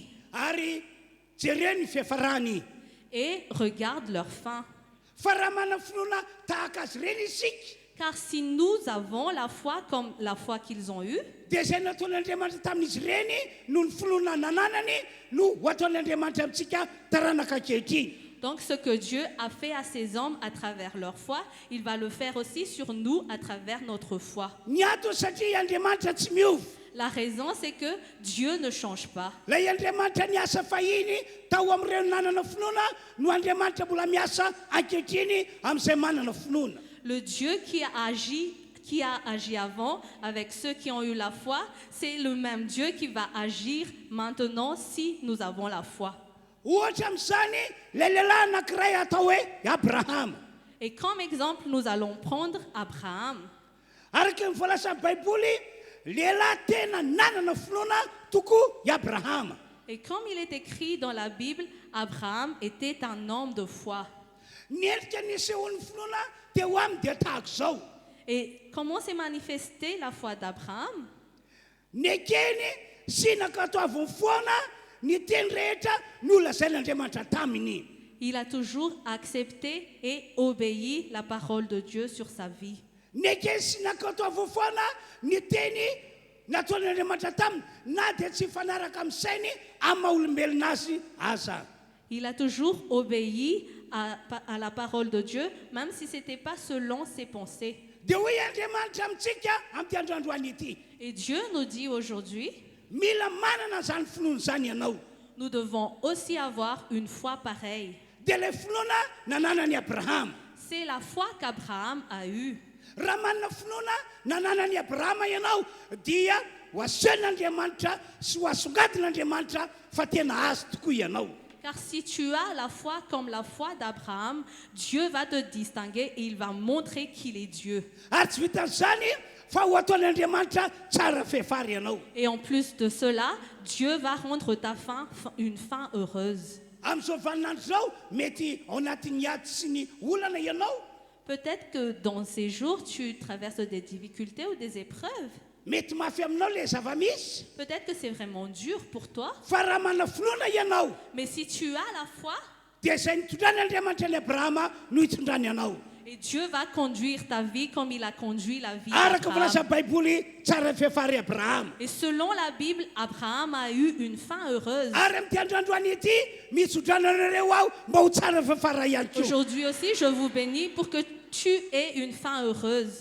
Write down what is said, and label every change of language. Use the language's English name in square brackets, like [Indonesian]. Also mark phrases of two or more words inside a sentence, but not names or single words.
[Malagasy] ary jereo ny fiafarany. [French] et regarde leur fin. [Malagasy] Fa raha manana finoana tahaka azy ireny isika [French] Car si nous avons la foi comme la foi qu'ils ont eue, [Malagasy] dia izay nataon'Andriamanitra tamin'izy ireny no ny finoana nananany no ho ataon'Andriamanitra amintsika taranaka ankehitriny. [French] donc ce que Dieu a fait à ces hommes à travers leur foi, il va le faire aussi sur nous à travers notre foi. [Malagasy] Ny antony satria Andriamanitra tsy miova. [French] La raison, c'est que Dieu ne change pas. [Malagasy] Lay Andriamanitra niasa fahiny tao amin'ireo nanana finoana no Andriamanitra mbola miasa ankehitriny amin'izay manana finoana. [French] Le Dieu qui a agi avant avec ceux qui ont eu la foi, c'est le même Dieu qui va agir maintenant si nous avons la foi. [Malagasy] Ohatra amin'izany lay lehilahy anankiray atao hoe Abrahama. [French] Et comme exemple, nous allons prendre Abraham. [Malagasy] Araka ny voalaza ny baiboly lehilahy tena nanana finoana tokoa i Abrahama. [French] Et comme il est écrit dans la Bible, Abraham était un homme de foi. [Malagasy] Ny endrika nisehon'ny finoana teo aminy dia tahaka izao. [French] Et comment s'est manifestée la foi d'Abraham? [Malagasy] Ny ekeny sy nankatoaviny foana ny teny rehetra nolazain'Andriamanitra taminy. [French] Il a toujours accepté et obéi la parole de Dieu sur sa vie. [Malagasy] Ny ekeny sy nankatoaviny foana ny teny nataon'Andriamanitra taminy na dia tsy fanaraka amin'ny sainy amin'ny maha-olombelona azy aza. [French] Il a toujours obéi à la parole de Dieu, même si ce n'était pas selon ses pensées. [Malagasy] Dia hoy Andriamanitra amintsika amin'ity androandroany ity, [French] Et Dieu nous dit aujourd'hui, [Malagasy] mila manana zany finoana zany ianao. [French] nous devons aussi avoir une foi pareille. [Malagasy] Dia ilay finoana nananany Abrahama. [French] C'est la foi qu'Abraham a eue. [Malagasy] Raha manana finoana nananany Abrahama ianao dia ho asehon'Andriamanitra sy ho asongadin'Andriamanitra fa tena azo tokoa ianao. [French] Car si tu as la foi comme la foi d'Abraham, Dieu va te distinguer et il va montrer qu'il est Dieu. [Malagasy] Ary tsy vitan'izany fa ho ataon'Andriamanitra tsara fehefary ianao. [French] Et en plus de cela, Dieu va rendre ta fin une fin heureuse. [Malagasy] Amin'izao vaninandro zao mety ao anatin'ny ady sy ny olana ianao. [French] Peut-être que dans ces jours, tu traverses des difficultés ou des épreuves. [Malagasy] Mety mafy aminao le zava-misy. [French] Peut-être que c'est vraiment dur pour toi. [Malagasy] Fa raha manana finoana ianao [French] Mais si tu as la foi, [Malagasy] dia izay nitondrany Abrahama no hitondrany anao. [French] et Dieu va conduire ta vie comme il a conduit la vie [Malagasy] Araka volaza [French] d'Abraham. [Malagasy] baiboly tsara fehefary Abrahama. [French] Et selon la Bible, Abraham a eu une fin heureuse. [Malagasy] Ary amin'ity androandroany ity misy hondrananareo aho mba ho tsara fehefary ihany koa. [French] Aujourd'hui aussi, je vous bénis pour que tu aies une fin heureuse.